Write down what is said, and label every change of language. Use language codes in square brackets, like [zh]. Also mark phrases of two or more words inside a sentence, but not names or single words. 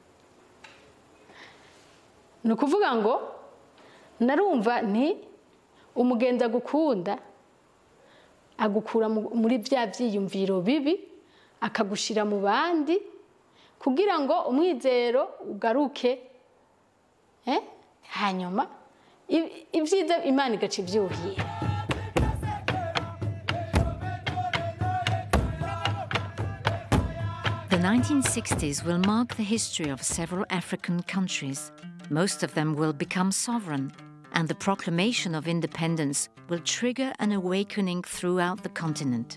[rn] Nukuvuga ngo narumva nti umugenza gukunda agukura muri bya byiyumviro bibi akagushira mu bandi kugira ngo umwizero ugaruke hanyuma ibyiza Imana igaca ibyuhira. [en] The 1960s will mark the history of several African countries. Most of them will become sovereign, and the proclamation of independence will trigger an awakening throughout the continent.